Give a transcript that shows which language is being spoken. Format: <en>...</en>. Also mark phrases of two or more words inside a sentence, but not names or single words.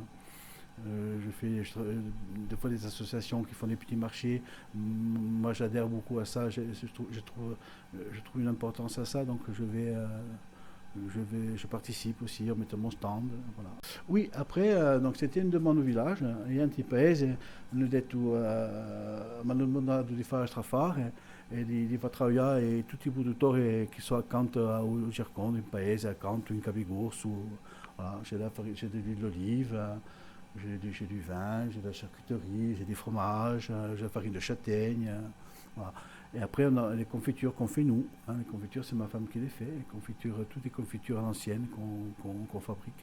<fr>Je fais des fois des associations qui font des petits marchés. Moi, j'adhère beaucoup à ça. Je trouve une importance à ça, donc je participe aussi en mettant mon stand. Voilà. Oui, après, donc c'était une demande au village.</fr> <it>E anche il paese hanno detto, mi hanno domandato di fare strafare e di far lavorare tutti i produttori che sono accanto al Gercon, in paese, accanto in Cabigor.</it> <fr>Voilà, j'ai de l'huile d'olive. J'ai du vin, j'ai de la charcuterie, j'ai des fromages, j'ai la farine de châtaigne. Voilà. Et après, on a les confitures qu'on fait nous. Hein. Les confitures, c'est ma femme qui les fait. Les confitures, toutes les confitures à l'ancienne qu'on fabrique.</fr>